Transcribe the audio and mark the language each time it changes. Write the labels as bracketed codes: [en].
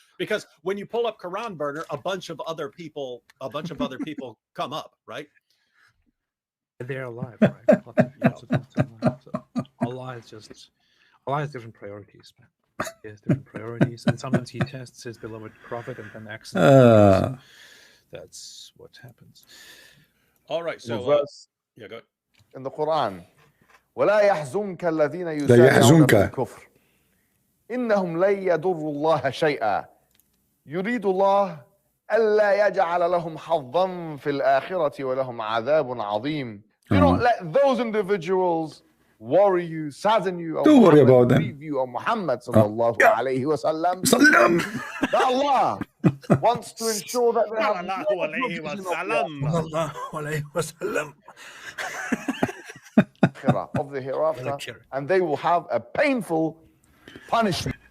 [en] Because when you pull up Quran burner, a bunch of other people come up, right? They're alive, right? Lots of them alive. So Allah has different priorities, man. He has different priorities, and sometimes he tests his beloved prophet and then accidentally. That's what happens. All right, so go ahead. In the Quran, [ar] ولا يحزنك الذين يسارعون في الكفر إنهم لن يضروا الله شيئا يريد الله ألا يجعل لهم حظا في الآخرة ولهم عذاب عظيم. [en] Do not let those individuals worry you, sadden you, Don't worry about them. grieve you, or Muhammad sallallahu alayhi wa sallam. That Allah wants to ensure that they have no provision of the hereafter, and they will have a painful punishment.